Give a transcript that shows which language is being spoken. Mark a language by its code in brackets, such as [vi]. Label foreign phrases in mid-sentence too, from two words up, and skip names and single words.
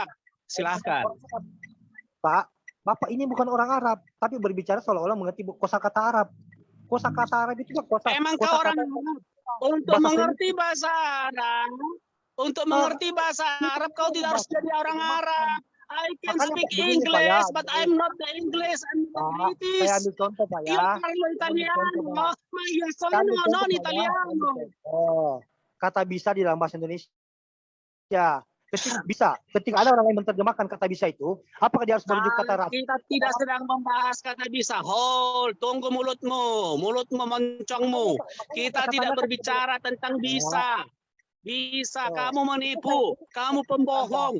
[id] Silahkan. Pak, Bapak ini bukan orang Arab, tapi berbicara seolah-olah mengerti kosakata Arab. Kosakata Arab itu emang kau orang Arab? Untuk mengerti bahasa Arab, kau tidak harus jadi orang Arab. [en] I can speak English, but I'm not the English. I'm not British. [id] Saya ambil contoh, Pak, ya. [it] Io parlo italiano, ma io sono non italiano. [id] Oh, kata bisa di dalam bahasa Indonesia. Ketika ada orang yang menerjemahkan kata bisa itu, apakah dia harus merujuk kata Arab? Kita tidak sedang membahas kata bisa. Hold, tunggu mulutmu moncongmu. Kita tidak berbicara tentang bisa. Bisa, kamu menipu, kamu pembohong.